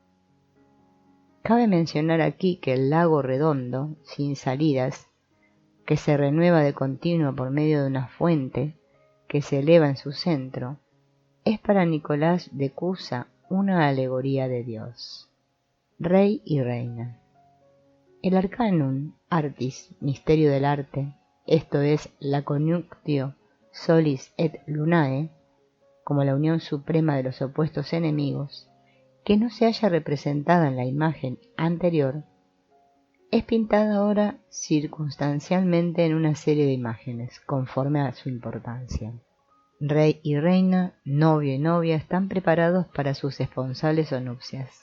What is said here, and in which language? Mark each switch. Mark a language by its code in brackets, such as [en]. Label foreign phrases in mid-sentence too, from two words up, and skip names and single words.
[es] Cabe mencionar aquí que el lago redondo, sin salidas, que se renueva de continuo por medio de una fuente que se eleva en su centro, es para Nicolás de Cusa una alegoría de Dios, rey y reina. El [la] arcanum artis, [es] misterio del arte, esto es la [la] conjunctio solis et lunae, [es] como la unión suprema de los opuestos enemigos, que no se haya representada en la imagen anterior, es pintada ahora circunstancialmente en una serie de imágenes, conforme a su importancia. Rey y reina, novio y novia están preparados para sus esponsales o nupcias.